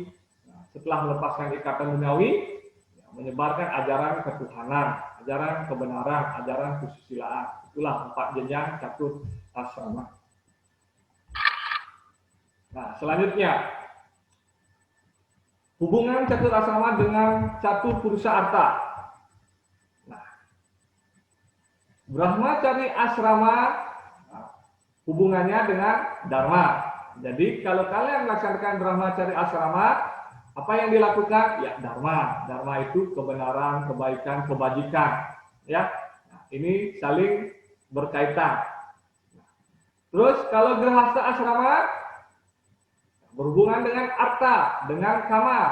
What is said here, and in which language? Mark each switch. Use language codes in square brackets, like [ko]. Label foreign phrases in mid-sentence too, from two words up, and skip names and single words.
[id] Nah, setelah melepaskan ikatan duniawi, ya, menyebarkan ajaran ketuhanan, ajaran kebenaran, ajaran kesusilaan. Itulah 4 jenjang catur asrama. Nah, selanjutnya, hubungan catur asrama dengan catur purusa arta. Nah, Brahmacari asrama, hubungannya dengan dharma. Jadi kalau kalian melaksanakan Brahmacari asrama, apa yang dilakukan? Ya dharma. Dharma itu kebenaran, kebaikan, kebajikan. Ya, nah, ini saling berkaitan. Terus kalau Grihastha asrama, berhubungan dengan arta, dengan kama.